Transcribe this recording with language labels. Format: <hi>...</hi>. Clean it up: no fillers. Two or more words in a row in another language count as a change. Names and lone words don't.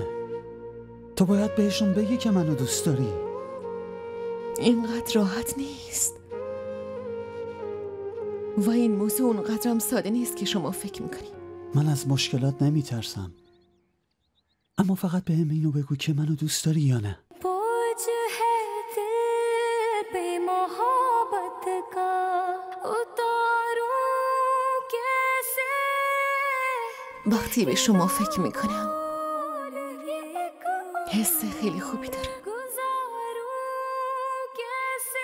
<fa>تو باید بهشون بگی که منو دوست داری. اینقدر راحت نیست و این موضوع اونقدرم ساده نیست که شما فکر میکنی. من از مشکلات نمیترسم، اما فقط بهم اینو بگو که منو دوست داری یا نه.</fa> <hi>बोझ है दिल पे मोहब्बत का उतारूं कैसे</hi> <fa>وقتی به شما فکر میکنم حس خیلی خوبی داره.</fa> <hi>गुजारूं कैसे</hi>